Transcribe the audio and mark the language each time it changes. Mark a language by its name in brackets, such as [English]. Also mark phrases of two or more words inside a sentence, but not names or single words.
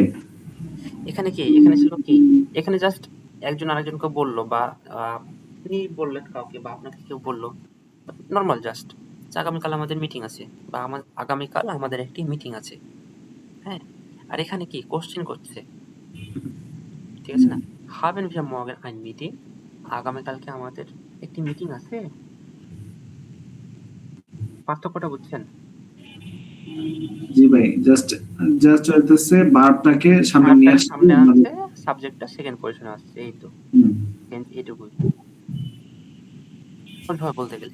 [Bangla] এখানে কি, এখানে ছিল কি, এখানে জাস্ট একজন আরেকজনকে বললো, বা আপনি বললেন কাউকে, বা আপনাকে কেউ বললো, [English] normal just [Bangla] আগামীকাল আমাদের মিটিং আছে, বা আগামীকাল আমাদের একটি মিটিং আছে। হ্যাঁ, আর এখানে কি কোশ্চেন করছে, ঠিক আছে না? [German] হাবেন wir morgen ein Meeting, [Bangla] আগামীকালকে আমাদের একটি মিটিং আছে। পার্থক্যটা বুঝছেন? জি ভাই, জাস্ট হইতেছে ভার্বটাকে সামনে নিয়ে আসছে, সামনে আনছে, সাবজেক্টটা [English] second position [Bangla] আসছে, এই তো এইটুকুই সহজভাবে বলতে গেলে।